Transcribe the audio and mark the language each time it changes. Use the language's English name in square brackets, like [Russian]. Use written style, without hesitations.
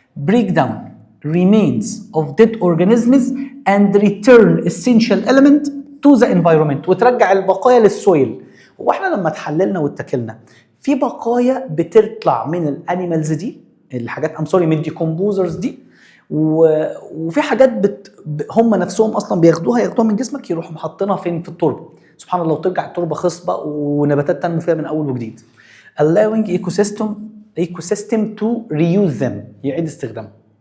[English] break down remains of dead organisms and return essential element to the environment، [Arabic] وترجع البقايا للسويل. واحنا لما تحللنا واتكلنا في بقايا بتطلع من الانيمالز دي، الحاجات من الديكومبوزرز دي، وفي حاجات هم نفسهم اصلا ياخدوها من جسمك، يروحوا محطينها فين؟ في التربه. سبحان الله. وترجع التربه خصبه ونباتات تنمو فيها من اول وجديد. [English] allowing ecosystem to reuse them، [Arabic] يعيد استخدامهم.